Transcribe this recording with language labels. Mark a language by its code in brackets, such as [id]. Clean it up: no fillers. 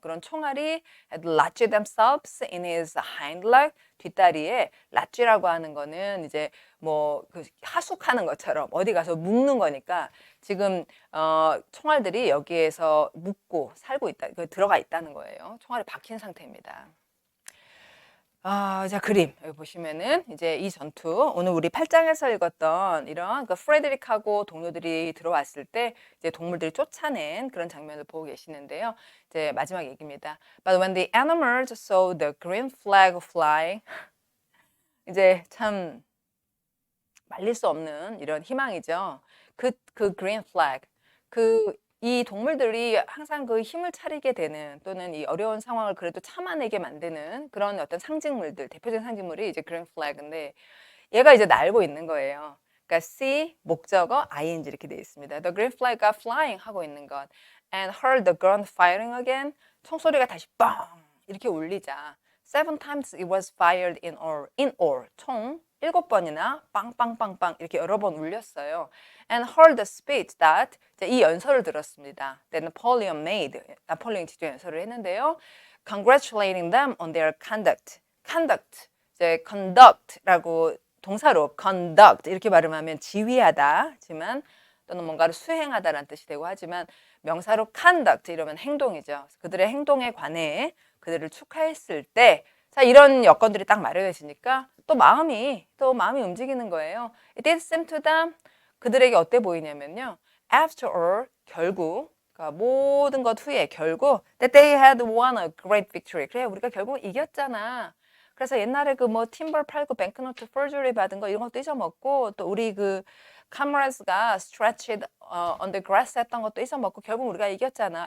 [ko] 그런 총알이 [en] had lodged themselves in his hind leg, [ko] 뒷다리에 latch라고 하는 거는 이제 뭐 그 하숙하는 것처럼 어디 가서 묵는 거니까 지금 총알들이 여기에서 묵고 살고 있다, 들어가 있다는 거예요. 총알이 박힌 상태입니다. 자, 그림. 여기 보시면은 이제 이 전투, 오늘 우리 8장에서 읽었던 이런 그 프레드릭하고 동료들이 들어왔을 때 이제 동물들이 쫓아낸 그런 장면을 보고 계시는데요. 이제 마지막 얘기입니다. [en] But when the animals saw the green flag flying, [ko] 이제 참 말릴 수 없는 이런 희망이죠. 그 green flag, 이 동물들이 항상 그 힘을 차리게 되는 또는 이 어려운 상황을 그래도 참아내게 만드는 그런 어떤 상징물들, 대표적인 상징물이 이제 green flag인데 얘가 이제 날고 있는 거예요. 그러니까 see 목적어 ing 이렇게 되어 있습니다. [en] The green flag got flying [ko] 하고 있는 것. [en] And heard the gun firing again. [ko] 총소리가 다시 뻥 이렇게 울리자. [en] Seven times it was fired in all. In all. [ko] 총 7번이나 빵빵빵빵 이렇게 여러 번 울렸어요. [en] And heard the speech that [ko] 이 연설을 들었습니다. [en] That Napoleon made. [ko] 나폴레옹이 직접 연설을 했는데요. [en] Congratulating them on their conduct. Conduct. [ko] 이제 conduct라고 동사로 conduct 이렇게 발음하면 지휘하다지만 또는 뭔가를 수행하다라는 뜻이 되고 하지만 명사로 conduct 이러면 행동이죠. 그들의 행동에 관해 그들을 축하했을 때 자, 이런 여건들이 딱 마련해지니까 또 마음이 움직이는 거예요. [en] It did seem to them [ko] 그들에게 어때 보이냐면요. [en] After all [ko] 결국 그러니까 모든 것 후에 결국 [en] that they had won a great victory. [ko] 그래 우리가 결국 이겼잖아. 그래서 옛날에 그 뭐 팀벌 팔고 뱅크노트 forgery 받은 거 이런 것도 잊어먹고 또 우리 그 comrades가 [en] stretched on the grass [ko] 했던 것도 잊어먹고 결국 우리가 이겼잖아.